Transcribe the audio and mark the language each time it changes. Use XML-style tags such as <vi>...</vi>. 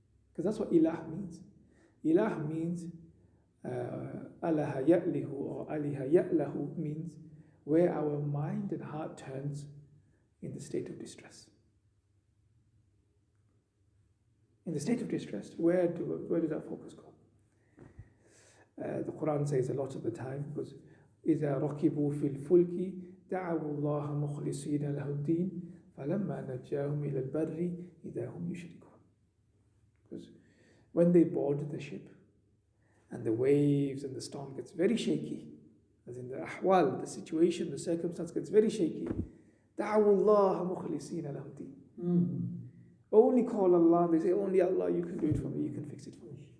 <en>Because that's what ilah means. Ilah means alaha ya'lihu or aliha ya'lahu, means where our mind and heart turns in the state of distress. In the state of distress, where does our focus go? The Quran says a lot of the time, because</en> <ar>إِذَا رَكِبُوا فِي الْفُلْكِ دَعَوُوا اللَّهَ مُخْلِصِينَ لَهُ الدِّينَ فَلَمَّا نَجَّاهُمْ إِلَى الْبَرِّ إِذَا هُمْ يُشْرِكُونَ.</ar> <en>Because when they board the ship and the waves and the storm gets very shaky, as in the ahwal, the situation, the circumstance gets very shaky,</en> <ar>دَعَوُوا اللَّهَ مُخْلِصِينَ لَهُ الدِّينَ.</ar> <en>Only call Allah, they say, only Allah, you can do it for me, you can fix it for me.</en>